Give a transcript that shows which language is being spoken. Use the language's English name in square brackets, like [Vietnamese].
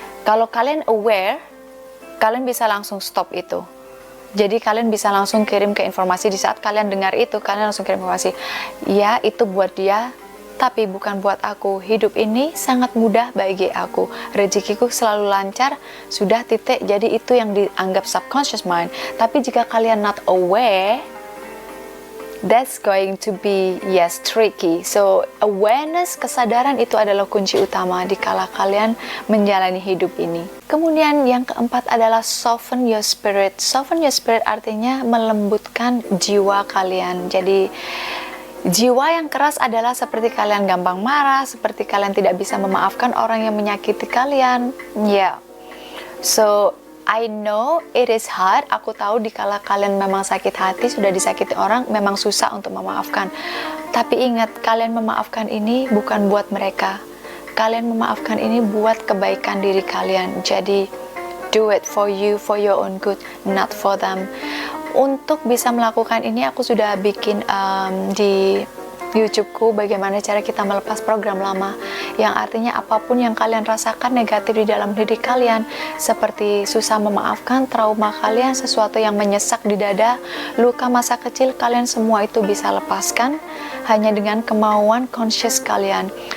[Indonesian] Kalau kalian aware, kalian bisa langsung stop itu. Jadi kalian bisa langsung kirim ke informasi. Di saat kalian dengar itu, kalian langsung kirim informasi, ya itu buat dia, tapi bukan buat aku. Hidup ini sangat mudah bagi aku, rezekiku selalu lancar, sudah titik. Jadi itu yang dianggap subconscious mind. Tapi jika kalian [English] not aware, that's going to be tricky. [Indonesian] So awareness, kesadaran itu adalah kunci utama dikala kalian menjalani hidup ini. Kemudian yang keempat adalah [English] soften your spirit. Soften your spirit [Indonesian] artinya melembutkan jiwa kalian. Jadi jiwa yang keras adalah seperti kalian gampang marah, seperti kalian tidak bisa memaafkan orang yang menyakiti kalian. [English] So I know it is hard. [Indonesian] Aku tahu dikala kalian memang sakit hati, sudah disakiti orang, memang susah untuk memaafkan. Tapi ingat, kalian memaafkan ini bukan buat mereka. Kalian memaafkan ini buat kebaikan diri kalian. [English] Jadi do it for you, for your own good, not for them. [Indonesian] Untuk bisa melakukan ini, aku sudah bikin di YouTubeku bagaimana cara kita melepas program lama, yang artinya apapun yang kalian rasakan negatif di dalam diri kalian, seperti susah memaafkan, trauma kalian, sesuatu yang menyesak di dada, luka masa kecil, kalian semua itu bisa lepaskan hanya dengan kemauan conscious kalian.